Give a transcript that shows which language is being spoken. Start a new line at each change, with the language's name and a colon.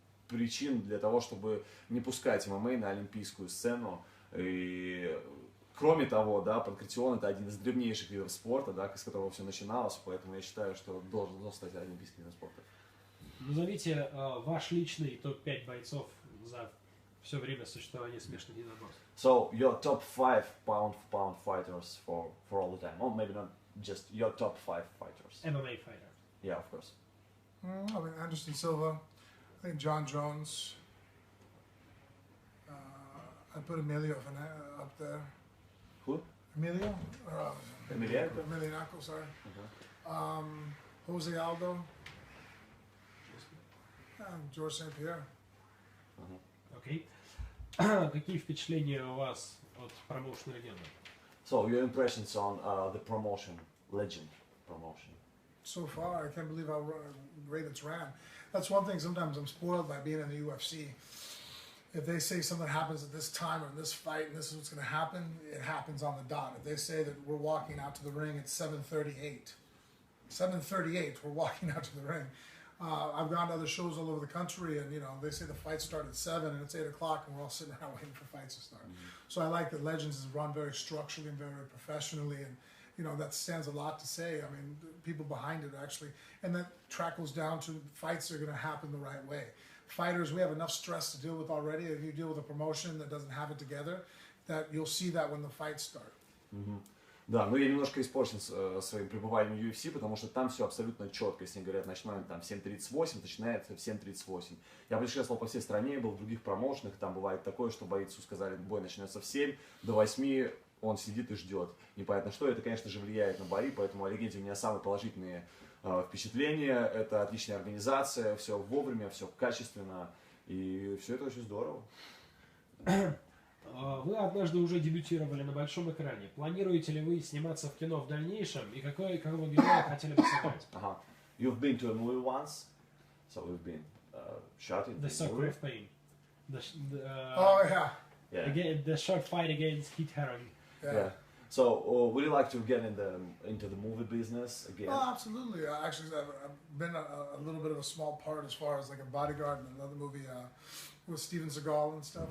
Russian: причин для того, чтобы не пускать ММА на олимпийскую сцену. И кроме того, да, панкратион — это один из древнейших видов спорта, да, с которого все начиналось, поэтому я считаю, что должен стать олимпийским видом спорта. Назовите ваш личный топ-5 бойцов за все время существования смешанных единоборств.
English: So your top 5 pound-for-pound fighters for all the time, or maybe not just your top 5 fighters. MMA fighter. Yeah, of course. I mean, Anderson Silva, I think John Jones. I put Emilio up there. Who? Emilio? Emiliano? Emiliano, sorry. Uh-huh. Jose Aldo. George St. Pierre.
Russian: Окей. Какие впечатления у вас от промоушена легенды?
English: So your impressions on the promotion, legend promotion. So far, I can't believe how great it's ran. That's one thing, sometimes I'm spoiled by being in the UFC. If they say something happens at this time or in this fight and this is what's going to happen, it happens on the dot. If they say that we're walking out to the ring at 7:38, we're walking out to the ring. I've gone to other shows all over the country, and they say the fights start at 7 and it's 8 o'clock, and we're all sitting around waiting for fights to start. So I like that Legends is run very structurally and very professionally, and that stands a lot to say. I mean, people behind it actually, and that trickles down to fights are going to happen the right way. Fighters, we have enough stress to deal with already. If you deal with a promotion that doesn't have it together, that you'll see that when the fights start.
Russian: Да, но я немножко испорчен своим пребыванием в UFC, потому что там все абсолютно четко. Если говорят, начинаем там в 7:38, начинается в 7:38. Я путешествовал по всей стране, был в других промоушенах, там бывает такое, что бойцу сказали, бой начнется в 7, до 8 он сидит и ждет. Непонятно что, это, конечно же, влияет на бои, поэтому о легенде у меня самые положительные впечатления. Это отличная организация, все вовремя, все качественно, и все это очень здорово. Вы однажды уже дебютировали на большом экране. Планируете ли вы сниматься в кино в дальнейшем? И какого героя хотели бы сыграть?
English: You've been to a movie once, so we've been shot in The the Circle movie. of Pain. Oh, yeah. Yeah. Again, the short fight against Kit Harington. Yeah. So, would you like to get into the movie business again? Oh, absolutely. Actually, I've been a little bit of a small part as far as like a bodyguard in another movie with Steven Seagal and stuff.